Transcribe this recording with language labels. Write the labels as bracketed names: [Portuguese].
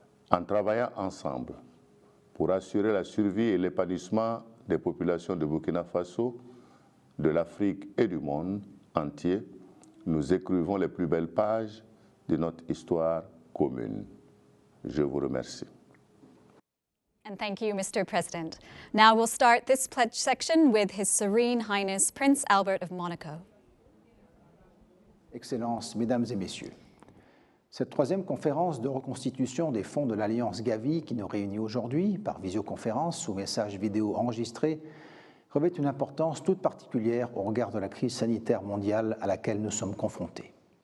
[French] En travaillant ensemble pour assurer la survie et l'épanouissement des populations de Burkina Faso, de l'Afrique et du monde entier, nous écrivons les plus belles pages de notre histoire commune. Je vous remercie. [English] And thank you, Mr. President. Now we'll start this pledge section with His Serene Highness Prince Albert of Monaco. [French] Excellences, Mesdames et Messieurs, cette troisième conférence de reconstitution des fonds de l'Alliance Gavi qui nous réunit aujourd'hui par visioconférence ou message vidéo enregistré revêt une importance toute particulière au regard de la crise sanitaire mondiale à laquelle nous sommes confrontés.